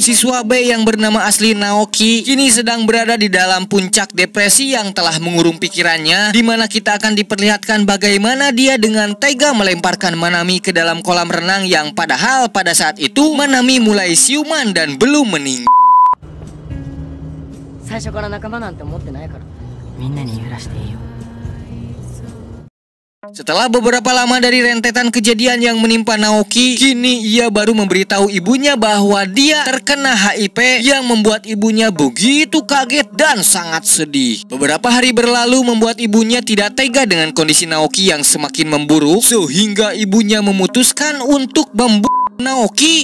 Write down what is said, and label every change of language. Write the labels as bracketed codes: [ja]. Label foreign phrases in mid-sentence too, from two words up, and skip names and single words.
[id] Siswa B yang bernama asli Naoki kini sedang berada di dalam puncak depresi yang telah mengurung pikirannya, di mana kita akan diperlihatkan bagaimana dia dengan tega melemparkan Manami ke dalam kolam renang yang padahal pada saat itu Manami mulai siuman dan belum meninggal. [ja] 最初から仲間なんて思ってないからみんなに許していいよ [id] Setelah beberapa lama dari rentetan kejadian yang menimpa Naoki, kini ia baru memberitahu ibunya bahwa dia terkena HIV yang membuat ibunya begitu kaget dan sangat sedih. Beberapa hari berlalu membuat ibunya tidak tega dengan kondisi Naoki yang semakin memburuk, sehingga ibunya memutuskan untuk membunuh Naoki.